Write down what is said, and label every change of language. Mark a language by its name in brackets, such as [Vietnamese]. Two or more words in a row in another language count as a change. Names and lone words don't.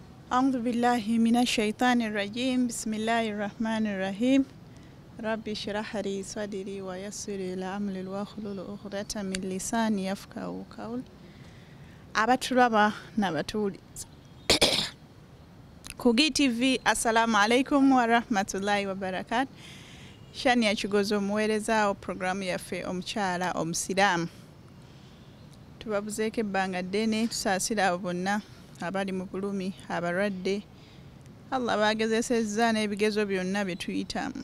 [Arabic] أعوذ بالله من الشيطان الرجيم بسم الله الرحمن الرحيم ربي اشرح لي صدري ويسر لي أمري واحلل عقدة من لساني يفقهوا قولي [Ganda] abatulaba n'abatuuliza ku GTV [Arabic] السلام عليكم ورحمة الله وبركاته. [Ganda] Shani ya Kigozi omuweerezaawo programu yaffe omukyala omusiraamu. Tubabuzeeko ebbanga ddene tusaasira abo bonna abali mu bulumi abalwadde Allah bagezesezza n'ebigezo byonna bye tuyitamu.